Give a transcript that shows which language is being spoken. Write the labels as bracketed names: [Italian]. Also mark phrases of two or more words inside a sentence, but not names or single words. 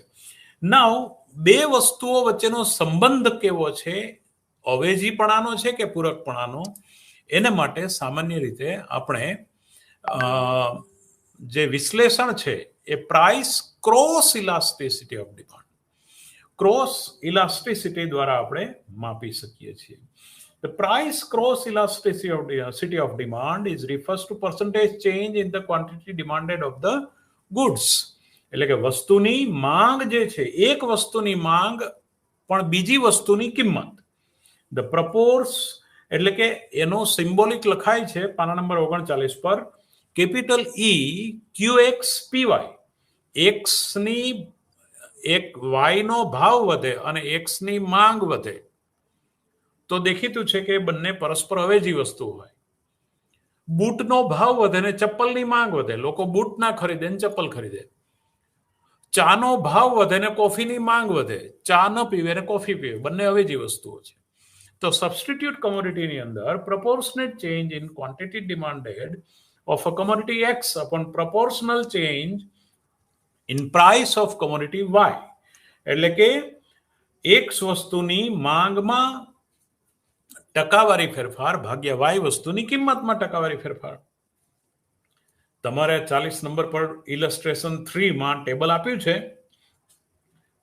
[Gujarati] નાઉ બે વસ્તુઓ વચ્ચેનો સંબંધ કેવો છે, અવેજીપણાનો છે કે પૂરકપણાનો, એને માટે સામાન્ય રીતે આપણે જે વિશ્લેષણ છે એ [English] price cross elasticity of demand, cross elasticity [Gujarati] દ્વારા આપણે માપી શકીએ છીએ. [English] The price cross elasticity of demand is refers to percentage change in the quantity demanded of the goods. [Gujarati] એટલે કે વસ્તુની માંગ જે છે, એક વસ્તુની માંગ પણ બીજી વસ્તુની કિંમત. [English] The proportion [Gujarati] એટલે કે એનો સિમ્બોલિક લખાય છે પાના નંબર 39 પર, [English] capital E QX PY. [Gujarati] X ની એક Y નો ભાવ વધે અને X ની માંગ વધે તો દેખીતું છે કે બંને પરસ્પર અવેજી વસ્તુ હોય. બૂટનો ભાવ વધે ને ચપ્પલની માંગ વધે, લોકો બૂટ ના ખરીદે ને ચપ્પલ ખરીદે. ચાનો ભાવ વધે ને કોફીની માંગ વધે, ચા ન પીવે ને કોફી પીવે, બંને અવેજી વસ્તુઓ છે. તો [English] substitute commodity [Gujarati] અંદર [English] proportionate change in quantity demanded of a commodity X upon proportional change in price of commodity Y. [Gujarati] એટલે કે X વસ્તુની માંગમાં ટકાવારી ફેરફાર ભાગ્યા વાય વસ્તુની કિંમતમાં ટકાવારી ફેરફાર. તમારે 40 નંબર પર ઇલસ્ટ્રેશન 3 માં ટેબલ આપ્યું છે.